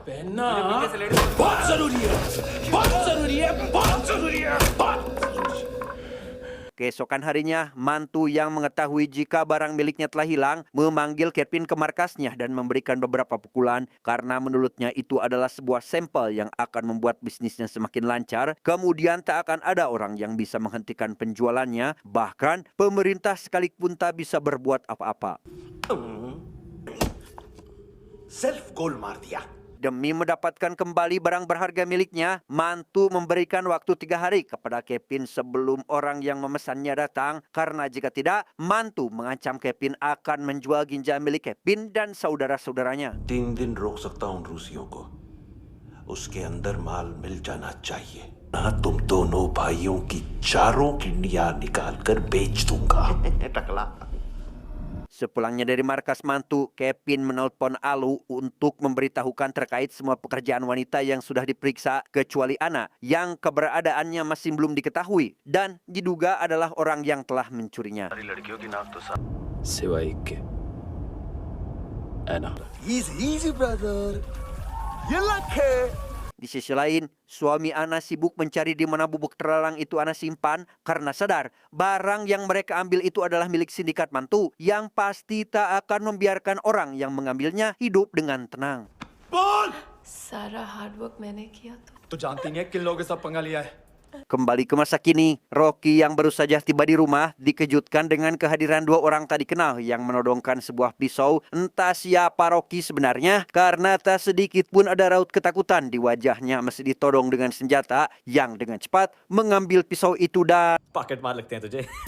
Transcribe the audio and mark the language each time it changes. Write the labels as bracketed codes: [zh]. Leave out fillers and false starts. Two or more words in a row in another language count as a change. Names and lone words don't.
[id] Keesokan harinya, mantu yang mengetahui jika barang miliknya telah hilang memanggil Kevin ke markasnya dan memberikan beberapa pukulan karena menurutnya itu adalah sebuah sampel yang akan membuat bisnisnya semakin lancar. Kemudian tak akan ada orang yang bisa menghentikan penjualannya, bahkan pemerintah sekalipun tak bisa berbuat apa-apa. [en] self goal [hi] मार दिया। [id] Demi mendapatkan kembali barang berharga miliknya, mantu memberikan waktu 3 hari kepada Kevin sebelum orang yang memesannya datang. Karena jika tidak, mantu mengancam Kevin akan menjual ginjal milik Kevin dan saudara-saudaranya. [hi] 3 दिन रोक सकता हूं रूसियों को, उसके अंदर माल मिल जाना चाहिए, ना तुम दोनों भाइयों की चारों किडनियां निकाल कर बेच दूंगा। टकला। [id] Sepulangnya dari markas mantu, Kevin menelpon Alu untuk memberitahukan terkait semua pekerjaan wanita yang sudah diperiksa kecuali Ana yang keberadaannya masih belum diketahui dan diduga adalah orang yang telah mencurinya. [hi] सिवाय एक के Anna. [en] Easy brother, [hi] ये लक है। [id] Di sisi lain, suami Ana sibuk mencari di mana bubuk terlarang itu Ana simpan karena sadar barang yang mereka ambil itu adalah milik sindikat mantu yang pasti tak akan membiarkan orang yang mengambilnya hidup dengan tenang. [hi] सारा [en] hard work [hi] मैंने किया तो जानती नहीं है किन लोगों के साथ पंगा लिया है। [id] Kembali ke masa kini, Rocky yang baru saja tiba di rumah dikejutkan dengan kehadiran 2 orang tak dikenal yang menodongkan sebuah pisau. Entah siapa Rocky sebenarnya, karena tak sedikit pun ada raut ketakutan di wajahnya meski ditodong dengan senjata yang dengan cepat mengambil pisau itu dan [hi] पॉकेट मार लगते हैं तुझे।